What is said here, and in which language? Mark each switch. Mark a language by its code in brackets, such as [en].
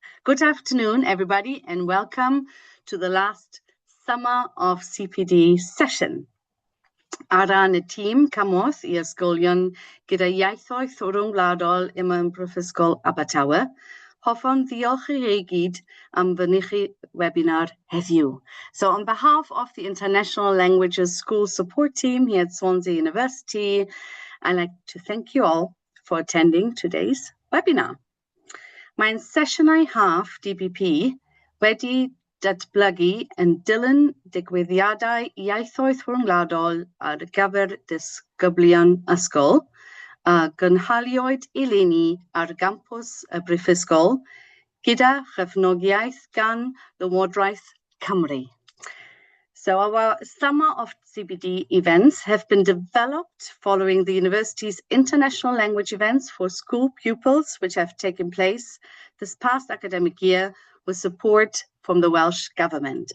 [en] Good afternoon, everybody, and welcome to the last summer of CPD session. [cy] Ar ran y tîm cymorth i ysgolion gyda ieithoedd rhwngwladol yma yn Prifysgol Abertawe, hoffwn ddiolch i chi gyd am fynychu webinar heddiw. [en] So on behalf of the International Languages School Support Team here at Swansea University, I'd like to thank you all for attending today's webinar. [cy] Mae'n sesiynau Haf DPP wedi datblygu yn dilyn digwyddiadau ieithoedd rhwngwladol ar gyfer disgyblion ysgol, a gynhaliwyd eleni ar gampws y Prifysgol gyda chefnogaeth gan Llywodraeth Cymru. [en] So our summer of CPD events have been developed following the university's international language events for school pupils, which have taken place this past academic year with support from the Welsh Government.